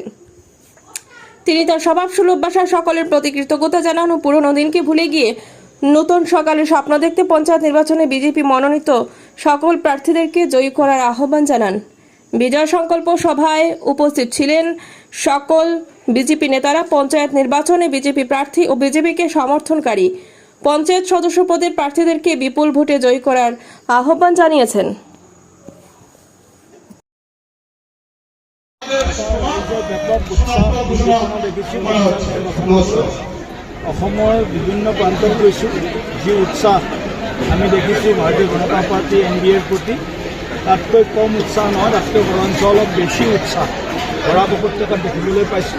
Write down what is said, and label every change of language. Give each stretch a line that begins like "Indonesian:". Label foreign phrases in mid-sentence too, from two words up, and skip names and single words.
Bangla: তিনি তার স্বভাব সুলভ ভাষায় সকলের প্রতি কৃতজ্ঞতা জানান ও পুরনো দিনকে ভুলে গিয়ে নতুন সকালে স্বপ্ন দেখতে পঞ্চায়েত নির্বাচনে বিজেপি মনোনীত সকল প্রার্থীদেরকে জয়ী করার আহ্বান জানান। বিজয় সংকল্প সভায় উপস্থিত ছিলেন সকল বিজেপি নেতারা। পঞ্চায়েত নির্বাচনে বিজেপি প্রার্থী ও বিজেপিকে সমর্থনকারী পঞ্চায়েত সদস্য পদের প্রার্থীদেরকে বিপুল ভোটে জয়ী করার আহ্বান জানিয়েছেন।
Assamese: অসমৰ বিভিন্ন প্ৰান্তত গৈছোঁ, যি উৎসাহ আমি দেখিছোঁ ভাৰতীয় জনতা পাৰ্টি NDAৰ প্ৰতি, তাতকৈ কম উৎসাহ নহয়, তাতকৈ বৰঞ্চ অলপ বেছি উৎসাহ বৰাক উপত্যকাত দেখিবলৈ পাইছোঁ।